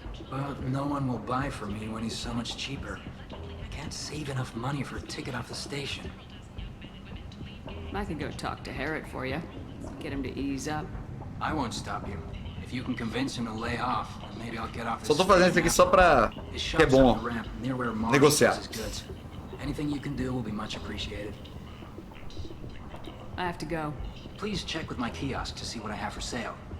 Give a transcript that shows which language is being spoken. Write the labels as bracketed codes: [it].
[en] But no one will buy from me when he's so much cheaper. I can't save enough money for a ticket off the station. I could go talk to Harrod for you. Get him to ease up. I won't stop you. If you can convince him to lay off, maybe I'll get off this. [pt] Só tô fazendo isso aqui só pra que é bom negociar. [en] Anything you can do will be much appreciated. I have to go. Please check with my kiosk to see what I have for sale.